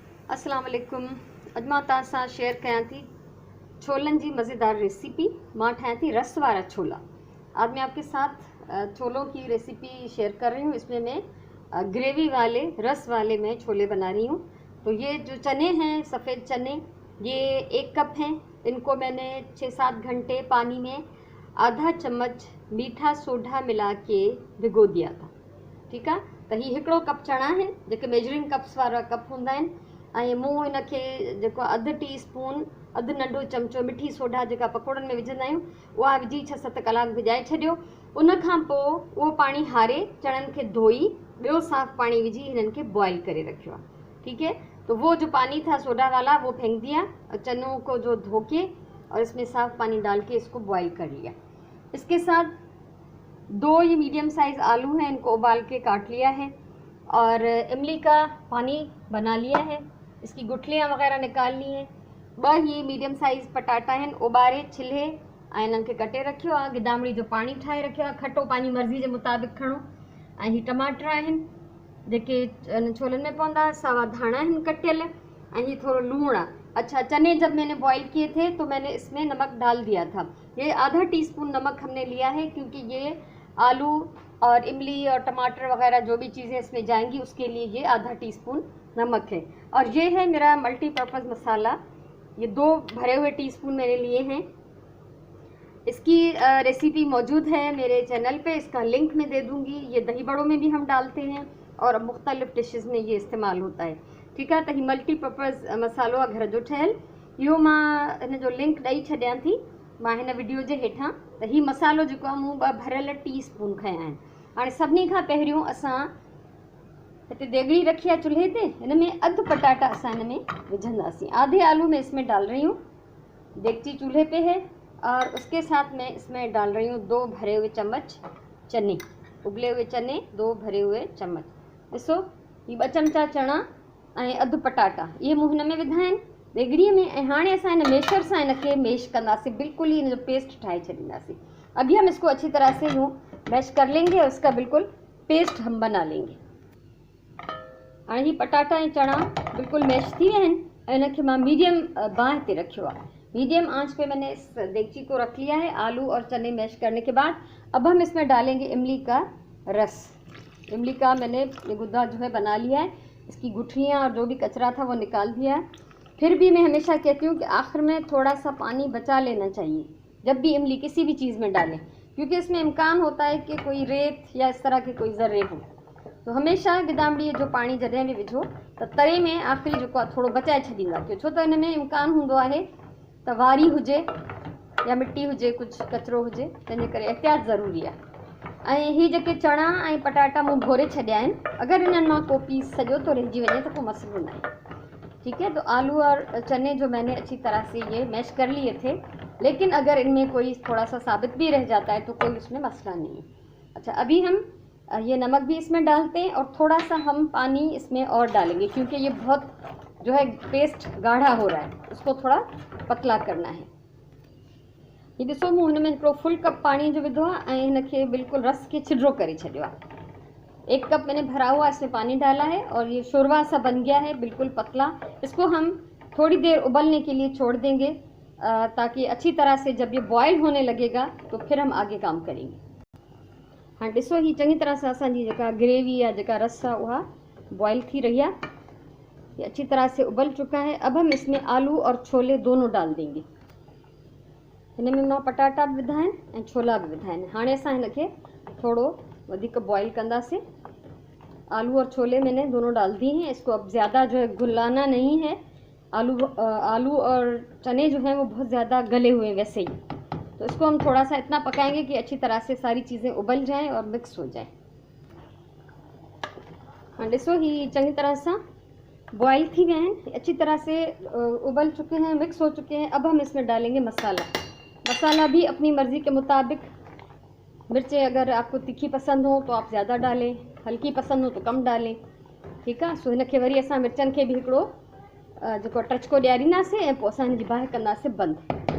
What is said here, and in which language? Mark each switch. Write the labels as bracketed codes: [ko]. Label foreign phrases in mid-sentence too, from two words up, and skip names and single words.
[ar] السلام علیکم. [sd] अॼु मां तव्हां सां शेयर कयां थी छोलनि जी मज़ेदार रेसिपी। मां ठाहियां थी रस वाला छोला। [ur] آج میں آپ کے ساتھ چھولوں کی ریسیپی شیئر کر رہی ہوں. اس میں میں گریوی والے رس والے میں چھولے بنا رہی ہوں. تو یہ جو چنے ہیں، سفید چنے، یہ 1 کپ ہیں. ان کو میں نے 6-7 گھنٹے پانی میں آدھا چمچ میٹھا سوڈا ملا کے بھگو دیا تھا. ٹھیک ہے. [sd] तो ही 1 कप चना है, जेके [en] measuring cups [sd] वारा कप हुंदा आहिनि। ऐं मूं इनखे जेको अधु टीस्पून, अधु नंढो चमचो मिठी सोडा जेका पकोड़नि में विझंदा आहियूं, उहा विझी 6-7 कलाक भिजाए छॾियो। उन खां पोइ उहो पाणी हारे चणनि खे धोई ॿियो साफ़ पाणी विझी हिननि खे बॉयल करे रखियो आहे। [ur] ٹھیک ہے. تو وہ جو پانی تھا سوڈا والا وہ پھینک دیا اور چنوں کو جو دھو کے اور اس میں صاف پانی ڈال کے اس کو بوائل کر لیا. اس کے ساتھ 2 یہ [en] medium size [ur] آلو ہیں، ان کو ابال کے کاٹ لیا ہے اور املی کا پانی بنا لیا ہے، اس کی گٹھلیاں وغیرہ نکال لی ہیں. [sd] 2 ही [en] medium size [sd] पटाटा हैं, उबारे छिले ऐं इन्हनि खे कटे रखियो आहे। गिदामड़ी जो पानी ठाहे रखियो आहे, खटो पानी मर्ज़ी जे मुताबिक़ खणो। ऐं ही टमाटर आहिनि जेके इन छोलनि में पवंदा, सावा धाणा आहिनि कटियल, ऐं ही थोड़ा लूण आहे। [ur] اچھا، چنے جب میں نے بوائل کیے تھے تو میں نے اس میں نمک ڈال دیا تھا. یہ آدھا ٹی اسپون نمک ہم نے لیا ہے، کیونکہ یہ آلو اور املی اور ٹماٹر وغیرہ جو بھی چیزیں اس میں جائیں گی اس کے لیے یہ آدھا ٹی اسپون نمک ہے. اور یہ ہے میرا ملٹی پرپز مسالا، یہ 2 بھرے ہوئے ٹی اسپون میں نے لیے ہیں. اس کی ریسیپی موجود ہے میرے چینل پہ، اس کا لنک میں دے دوں گی. یہ دہی بڑوں میں بھی ہم ڈالتے ہیں اور مختلف ڈشز میں یہ استعمال ہوتا ہے. ٹھیک ہے. [sd] तो ही मल्टीपर्पज़ मसालो आहे घर जो ठहियल। इहो मां हिन जो लिंक ॾेई छॾियां थी मां हिन वीडियो जे हेठां। त ही मसालो जेको आहे मूं 2 भरियल टीस्पून खयां आहिनि। हाणे सभिनी खां पहिरियों असां हिते देगड़ी रखी आहे चूल्हे ते, हिन में अधु पटाटा असां हिन में विझंदासीं। [ur] آدھے آلو میں اس میں ڈال رہی ہوں۔ دیگچی چولہے پہ ہے اور اس کے ساتھ میں اس میں ڈال رہی ہوں 2 بھرے ہوئے چمچ چنے، ابلے ہوئے چنے 2 بھرے ہوئے چمچ. [sd] ॾिसो, ही 2 चमचा चना ऐं अधु पटाटा ये मूं हिन में विधा आहिनि देगड़ीअ में। ऐं हाणे असां हिन मेशर सां इनखे मैश कंदासीं, बिल्कुल ही इन जो पेस्ट ठाहे छॾींदासीं। [ur] ابھی ہم اس کو اچھی طرح سے یوں میش کر لیں گے اور اس کا بالکل پیسٹ ہم بنا لیں گے. [sd] हाणे ही पटाटा ऐं चना बिल्कुल मैश थी विया आहिनि ऐं इनखे मां मीडियम बांह ते रखियो आहे। [ur] میڈیم آنچ پہ میں نے اس دیگچی کو رکھ لیا ہے۔ آلو اور چنے میش کرنے کے بعد اب ہم اس میں ڈالیں گے املی کا رس. املی کا میں نے یہ گودا جو ہے بنا لیا ہے، اس کی گٹھلیاں اور جو بھی کچرا تھا وہ نکال دیا ہے. پھر بھی میں ہمیشہ کہتی ہوں کہ آخر میں تھوڑا سا پانی بچا لینا چاہیے جب بھی املی کسی بھی چیز میں ڈالیں، کیونکہ اس میں امکان ہوتا ہے کہ کوئی ریت یا اس طرح کے کوئی ذرے ہوں. [sd] तो हमेशा गिदामड़ी जो पानी जॾहिं बि विझो त तरे में आख़िरी जेको आहे थोरो बचाए छॾींदा कयो, छो त हिन में इम्कान हूंदो आहे त वारी हुजे या मिट्टी हुजे, कुझु कचिरो हुजे, तंहिंजे करे एहतियात ज़रूरी आहे। ऐं ही जेके चना ऐं पटाटा मूं भोरे छॾिया आहिनि, अगरि इन्हनि मां को पीस सॼो तो रहिजी वञे त को मसइलो न आहे। [ur] ٹھیک ہے. تو آلو اور چنے جو میں نے اچھی طرح سے یہ میش کر لیے تھے، لیکن اگر ان میں کوئی تھوڑا سا ثابت بھی رہ جاتا ہے تو کوئی اس میں مسئلہ نہیں ہے. اچھا، ابھی ہم یہ نمک بھی اس میں ڈالتے ہیں اور تھوڑا سا ہم پانی اس میں اور ڈالیں گے، کیونکہ یہ بہت جو ہے پیسٹ گاڑھا ہو رہا ہے، اس کو تھوڑا پتلا کرنا ہے. [sd] ये ॾिसो, मूं हिन में हिकिड़ो [en] full cup [sd] पानी जो विधो आहे ऐं हिनखे बिल्कुलु रस खे छिॾरो करे छॾियो आहे। [ur] 1 کپ میں نے بھرا ہوا اس میں پانی ڈالا ہے اور یہ شوربہ سا بن گیا ہے، بالکل پتلا. اس کو ہم تھوڑی دیر ابلنے کے لیے چھوڑ دیں گے تاکہ اچھی طرح سے جب یہ بوائل ہونے لگے گا تو پھر ہم آگے کام کریں گے. हाँ, [sd] ॾिसो, ही चङी तरह सां असांजी जेका ग्रेवी या जेका रस आहे उहा बॉयल थी रही है, [ur] یہ اچھی طرح سے ابل چکا ہے. اب ہم اس میں آلو اور چھولے دونوں ڈال دیں گے. [sd] हिन में मां पटाटा बि विधा आहिनि ऐं छोला बि विधा आहिनि। हाणे असां हिनखे थोड़ो वधिक बॉयल कंदासीं। [ur] آلو اور چھولے میں نے دونوں ڈال دیے ہیں. اس کو اب زیادہ جو ہے گلانا نہیں ہے۔ آلو اور چنے جو ہیں وہ بہت زیادہ گلے ہوئے ہیں ویسے ہی، تو اس کو ہم تھوڑا سا اتنا پکائیں گے کہ اچھی طرح سے ساری چیزیں ابل جائیں اور مکس ہو جائیں. हाँ, [sd] ॾिसो, ही चङी तरह सां बॉयल थी [ur] گئے ہیں، اچھی طرح سے ابل چکے ہیں، مکس ہو چکے ہیں. اب ہم اس میں ڈالیں گے مسالا۔ مسالا بھی اپنی مرضی کے مطابق، مرچیں اگر آپ کو تیکھی پسند ہو تو آپ زیادہ ڈالیں، ہلکی پسند ہو تو کم ڈالیں. ٹھیک ہے. [sd] सो हिनखे वरी असां मिर्चनि खे बि हिकिड़ो जेको टचको ॾियारींदासीं ऐं पोइ असां हिनजी बाहि कंदासीं बंदि।